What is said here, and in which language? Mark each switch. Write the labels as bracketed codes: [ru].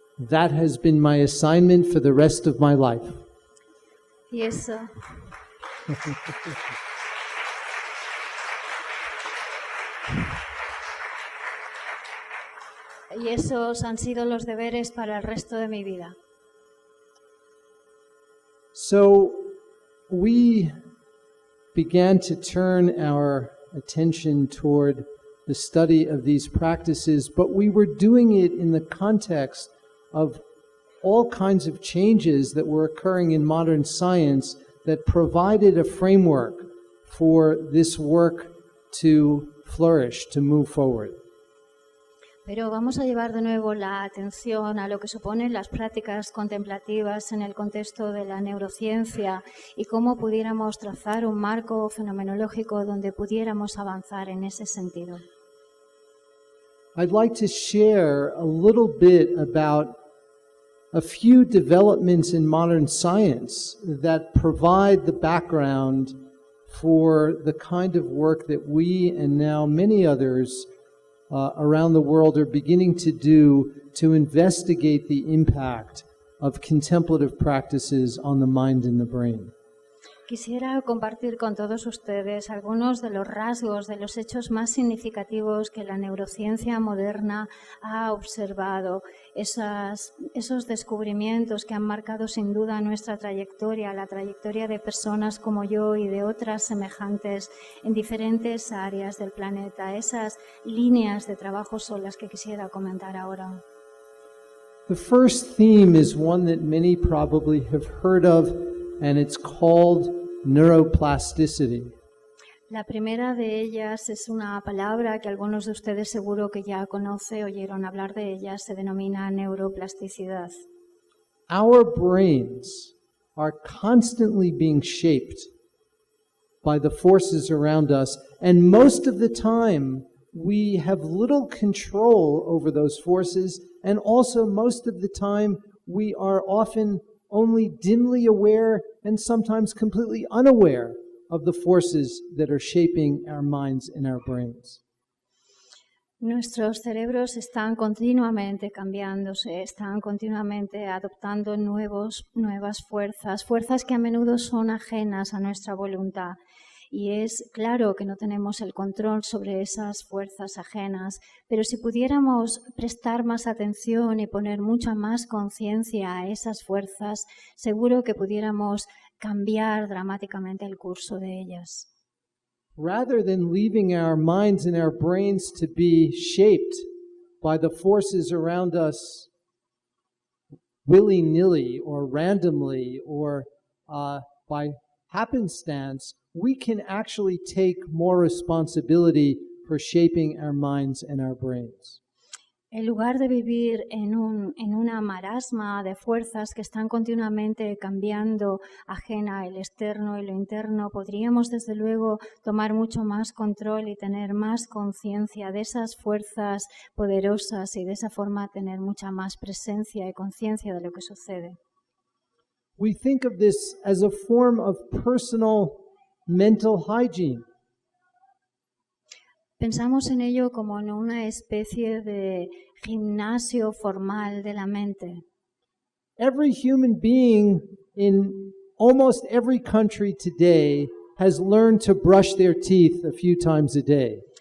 [en] That has been my assignment for the rest of my life. [es] Y eso... Y esos han sido los deberes para el resto de mi vida. [en] So we began to turn our attention toward the study of these practices, but we were doing it in the context of all kinds of changes that were occurring in modern science that provided a framework for this work to flourish, to move forward. [es] Pero vamos a llevar de nuevo la atención a lo que suponen las prácticas contemplativas en el contexto de la neurociencia y cómo pudiéramos trazar un marco fenomenológico donde pudiéramos avanzar en ese sentido. [en] I'd like to share a little bit about a few developments in modern science that provide the background for the kind of work that we and now many others around the world are beginning to do to investigate the impact of contemplative practices on the mind and the brain. [es] Quisiera compartir con todos ustedes algunos de los rasgos, de los hechos más significativos que la neurociencia moderna ha observado, esos descubrimientos que han marcado sin duda nuestra trayectoria, la trayectoria de personas como yo y de otras semejantes en diferentes áreas del planeta. Esas líneas de trabajo son las que quisiera comentar ahora. [en] The first theme is one that many probably have heard of, and it's called neuroplasticity. [es] La primera de ellas es una palabra que algunos de ustedes seguro que ya oyeron hablar de ella, se denomina neuroplasticidad. [en] Our brains are constantly being shaped by the forces around us, and most of the time we have little control over those forces, and also most of the time we are often only dimly aware and sometimes completely unaware of the forces that are shaping our minds and our brains. [es] Nuestros cerebros están continuamente cambiándose, están continuamente adoptando nuevas fuerzas que a menudo son ajenas a nuestra voluntad. Y es claro que no tenemos el control sobre esas fuerzas ajenas, pero si pudiéramos prestar más atención y poner mucha más conciencia a esas fuerzas, seguro que pudiéramos cambiar dramáticamente el curso de ellas. [en] Rather than leaving our minds and our brains to be shaped by the forces around us willy-nilly or randomly or by happenstance, we can actually take more responsibility for shaping our minds and our brains. [es] En lugar de vivir en una marasma de fuerzas que están continuamente cambiando, ajena el externo y lo interno, podríamos desde luego tomar mucho más control y tener más conciencia de esas fuerzas poderosas y de esa forma tener mucha más presencia y conciencia de lo que sucede. [en] We think of this as a form of personal mental hygiene. [es] Pensamos en ello como en una especie de gimnasio formal de la mente. [en] Every human being in almost every country today has learned to brush their teeth a few times a day.